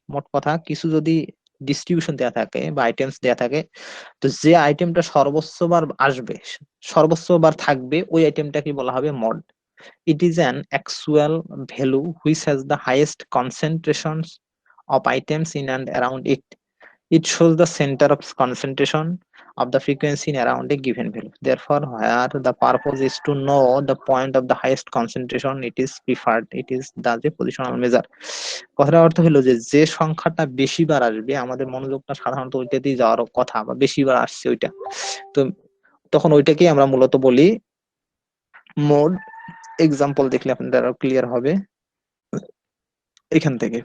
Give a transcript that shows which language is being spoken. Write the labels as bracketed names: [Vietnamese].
[Bangla] মোট কথা, কিছু যদি ডিস্ট্রিবিউশন দেয়া থাকে বা আইটেমস দেয়া থাকে, তো যে আইটেমটা সর্বোচ্চবার আসবে, সর্বোচ্চবার থাকবে, ওই আইটেমটাকে বলা হবে mod. [English] It is an actual value which has the highest concentrations of items in and around it. It shows the center of concentration of the frequency in around a given value. Therefore, where the purpose is to know the point of the highest concentration, it is preferred. It is the positional measure। [Bangla] কথার অর্থ হলো যে যে সংখ্যাটা বেশিবার আসবে, আমাদের মনোযোগটা সাধারণত ওইটাতেই যাওয়ার কথা, বা বেশিবার আসছে ওইটা, তো তখন ওইটাকেই আমরা মূলত বলি মোড। এক্সাম্পল দেখলে আপনাদের আরো ক্লিয়ার হবে এখান থেকে।